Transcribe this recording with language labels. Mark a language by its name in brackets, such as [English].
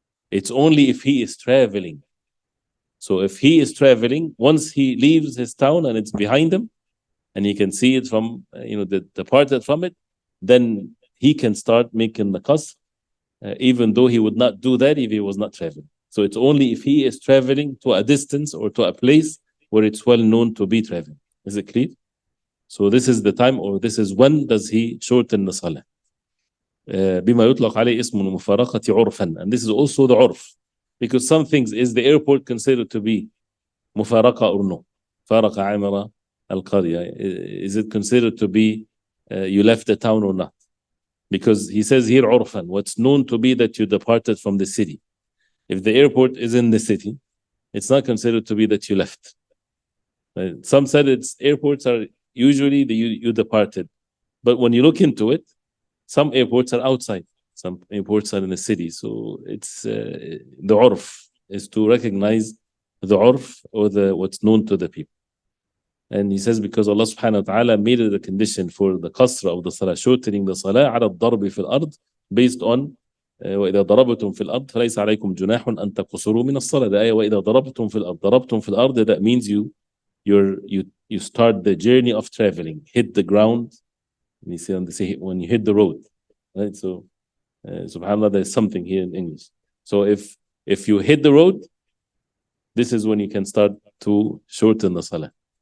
[English] It's only if he is traveling. So if he is traveling, once he leaves his town and it's behind him, and he can see it from, departed from it, then he can start making the qasr, even though he would not do that if he was not traveling. So it's only if he is traveling to a distance or to a place where it's well known to be traveling. Is it clear? So this is the time, or this is when does he shorten the salah. [Arabic] بما يطلق عليه اسم المفارقة عرفا. [English] And this is also the urf. Because some things, is the airport considered to be مفارقة or no? [Arabic] فارق عامر القرية. [English] Is it considered to be you left the town or not? Because he says here عرفا, what's known to be that you departed from the city. If the airport is in the city, it's not considered to be that you left. Some said airports are usually you departed. But when you look into it, some airports are outside. Some airports are in the city. So it's the urf is to recognize the urf or what's known to the people. And he says because Allah subhanahu wa ta'ala made it a condition for the qasr of the salah, shortening the salah [Arabic] ala al-darbi fil ard, [English] based on [Arabic] وإذا ضربتم في الأرض فليس عليكم جناح أن تقصروا من الصلاة. [English] The ayah [Arabic] وإذا ضربتم في الأرض. ضربتم في الأرض, [English] that means you start the journey of traveling, hit the ground. And you see on the when you hit the road, right? So subhanallah, there's something here in English. So if you hit the road, this is when you can start to shorten the salah.